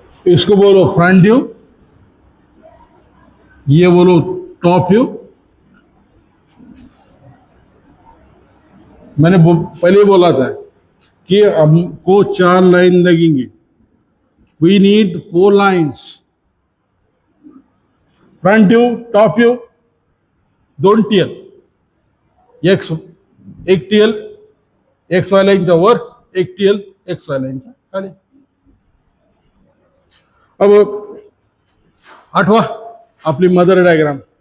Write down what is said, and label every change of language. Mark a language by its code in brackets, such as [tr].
[hi] इसको बोलो front view, ये बोलो टॉप व्यू. मैंने पहले ही बोला था कि हमको 4 लाइन लगेंगी. [en] We need 4 lines. [mr] Front view, top view, 2 TL, एक टीएल एक्स वाय लाईनच्या वर, एक टीएल एक्स वाय लाईनच्या खाली. [hi] अब [mr] आठवा आपली मदर डायग्राम.